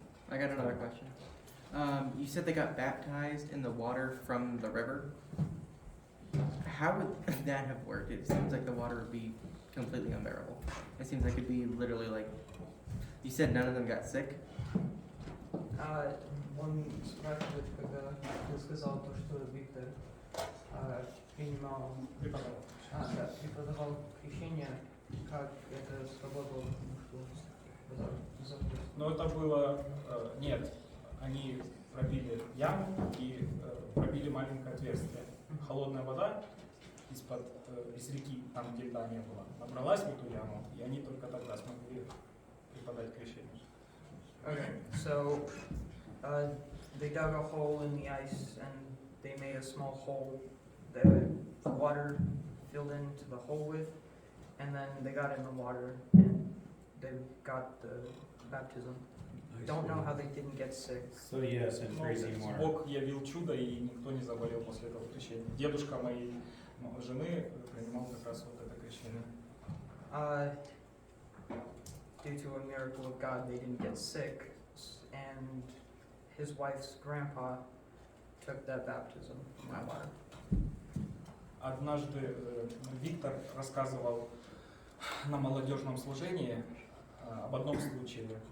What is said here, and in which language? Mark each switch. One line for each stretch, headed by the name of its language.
English: I got another question. You said they got baptized in the water from the river. How would that have worked? It seems like the water would be completely unbearable. It seems like it'd be literally like, you said none of them got sick?
Russian: Он спрашивает, когда ты сказал то, что Виктор принимал, преподавал крещение, как это сработало, потому что Но это было, нет, они пробили яму и пробили маленькое отверстие. Холодная вода из реки, там где льда не было, набралась в эту яму, и они только тогда смогли преподать крещение.
English: Okay, so they dug a hole in the ice and they made a small hole that the water filled into the hole with, and then they got in the water and they got the baptism. Don't know how they didn't get sick. So yes, in freezing water.
Russian: Бог явил чудо, и никто не заболел после этого крещения. Дедушка моей жены принимал как раз вот это крещение.
English: Due to a miracle of God, they didn't get sick, and his wife's grandpa took that baptism from that water.
Russian: Однажды Виктор рассказывал на молодежном служении об одном случае.